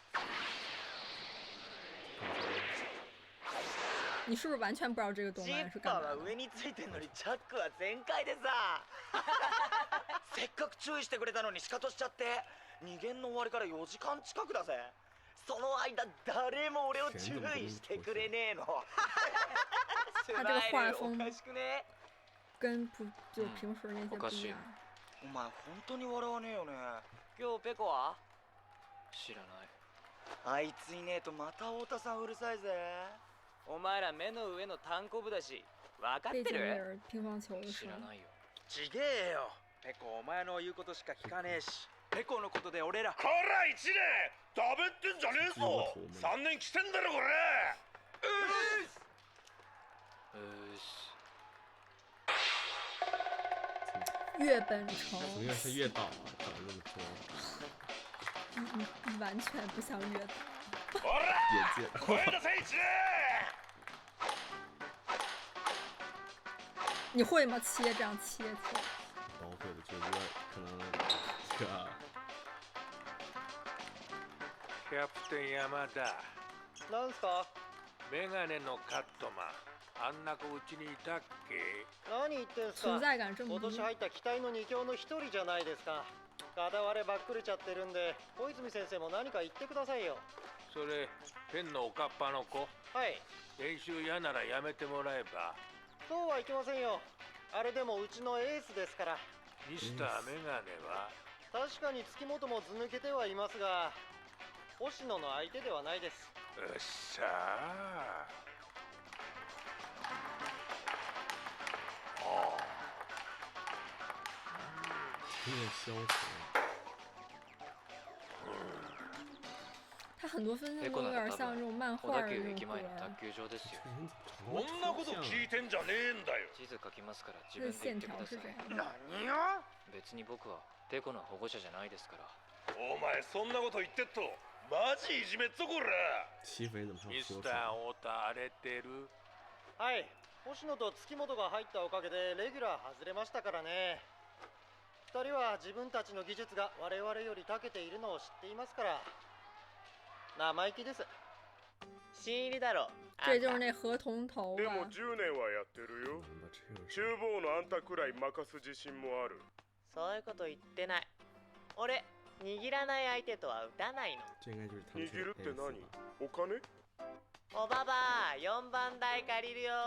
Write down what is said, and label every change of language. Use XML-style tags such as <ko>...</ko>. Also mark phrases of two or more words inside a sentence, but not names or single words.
<zh>你是不是完全不知道这个动漫是干嘛的？</zh> <ja>上についてんのにチャックは全開でさ。せっかく注意してくれたのにシカトしちゃって、2限の終わりから4時間近くだぜ。その間誰も俺を注意してくれねえの。</ja> <zh>他这个画风</zh> <ja>おかしくね？</ja> <zh>跟就平时那些不一样。</zh> <ja>お前本当に笑わねえよね。今日ペコは？知らない。あいついねえとまた太田さんうるさいぜ。お前ら目の上の単行部だし分かってる？</ja> <zh>乒乓球的</zh> <ja>知らないよ。ちげえよ。ペコお前の言うことしか聞かねえし。ペコのことで俺ら。こら1年ダメってんじゃねえぞ。3年来てんだろこれ。岳本成。</ja> <zh>怎么又是岳导啊？长得那么多。你完全不像岳导。</zh> <ja>眼界。声出せ1年。</ja> <zh>你会吗？这样切？不会的，就可能这个。</zh> <ja>キャプテン山田。なんすか？メガネのカットマン。あんな子うちにいたっけ？何言ってんすか？</ja> <zh>存在感这么</zh> <ja>今年入った期待の2強の1人じゃないですか。片割ればっくれちゃってるんで、小泉先生も何か言ってくださいよ。それペンのおかっぱの子？はい。練習嫌ならやめてもらえば。そうはいけませんよ。あれでもうちのエースですから。ミスターメガネは？確かに月本も図抜けてはいますが、星野の相手ではないです。うっさあ。</ja> <zh>有点消沉。他很多分镜都有点像这种漫画的那种歌。</zh> <ja>そんなこと聞いてんじゃねえんだよ。地図書きますから自分で言ってください。何よ？別に僕はペコの保護者じゃないですから。お前そんなこと言ってっとマジいじめっぞこら。</ja> <zh>欺负人怎么</zh> <ja>ミスター太田荒れてる？はい。星野と月本が入ったおかげでレギュラー外れましたからね。2人は自分たちの技術が我々より長けているのを知っていますから。生意気です。新入りだろ。</ja> <zh>这就是那河童头</zh> <ja>でも10年はやってるよ。厨房のあんたくらい任す自信もある。そういうこと言ってない。俺握らない相手とは打たないの。握るって何？お金？おばば4番台借りるよ。</ja>